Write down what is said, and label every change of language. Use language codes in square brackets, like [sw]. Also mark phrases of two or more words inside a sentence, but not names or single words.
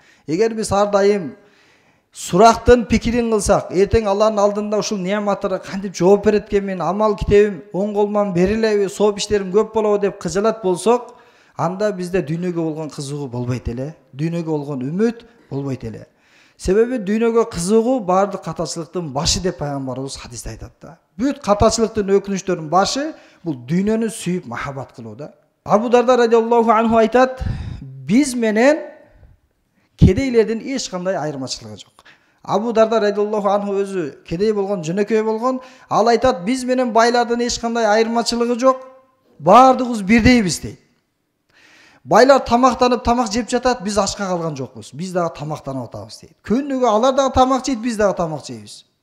[ky] Эгер биз ар дайым сурактын пикирин кылсак, эртең Алланын алдында ушул неаматтарга кантип жооп берет экенмин, амал китебим оң колуман берилеби, сооп иштерим көп болобу деп кыжалат болсок, анда бизде дүйнөгө болгон кызыгуу болбойт эле, дүйнөгө болгон үмүт болбойт эле. Себеби дүйнөгө кызыгуу баардык катачылыктын башы деп пайгамбарыбыз хадисте айтат да. Бүт катачылыктын өкүнүчтөрүнүн башы бул дүйнөнү сүйүп махаббат кылуу да. Абу Дарда [ar] رضي الله عنه [ky] айтат, биз менен кедейлердин эч кандай айырмачылыгы жок. Абу Дарда [ar] رضي الله عنه [ky] өзү кедей болгон, жөнөкөй болгон. Ал айтат, биз менен байлардын эч кандай айырмачылыгы жок. Баардыгыбыз бирдейбиз дейт. Байлар тамактанып тамак жеп жатат, биз ачка калган жокпуз. Биз дагы тамактанып атабыз дейт. Күнүгө алар дагы тамак жейт, биз дагы тамак жейбиз.